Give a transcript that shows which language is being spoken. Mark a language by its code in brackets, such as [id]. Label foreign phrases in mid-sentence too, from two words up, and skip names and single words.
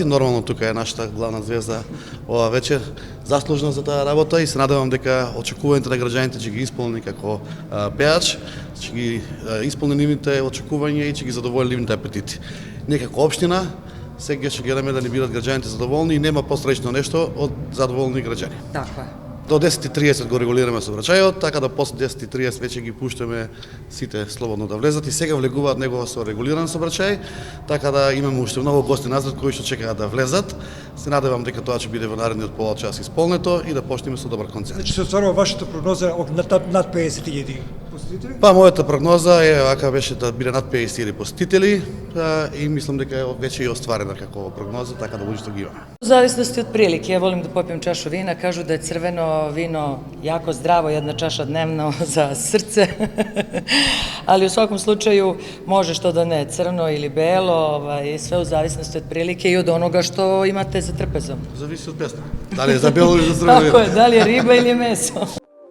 [mk] Нормално тука е нашата главна звезда ова вечер, заслужна за таа работа и се надевам дека очекувањата на граѓаните ќе ги исполни како пеач, ќе ги исполни нивните очекувања и ќе ги задоволи нивните апетити. Некако општина сега ќе гледаме да ни бидат граѓаните задоволни и нема посреќно нешто од задоволни граѓани. [sr] Tako je. [mk] До 10:30 го регулираме сообраќајот, така да после 10:30 веќе ги пуштаме сите слободно да влезат и сега влегуваат него со регулиран сообраќај, така да имаме уште многу гости назад кои што чекаат да влезат. Се надевам дека тоа ќе биде во наредниот пола час исполнето и да почнеме со добар концерт. Значи се остварува вашата прогноза над 50.000 посетители? Па мојата прогноза е вака беше да биде над 50.000 посетители и мислам дека веќе е остварена како прогноза, така да луѓето ги имаме. [sr] U zavisnosti od prilike, ja volim da popijem čašu vina, kažu da je crveno vino jako zdravo, jedna čaša dnevno za srce, ali u svakom slučaju može što da ne, crno ili belo, sve u zavisnosti od prilike i od onoga što imate za trpezom. [mk] Зависи од песна. Дали е за бело или за црвено? [sr] Tako je, da li je riba ili je meso.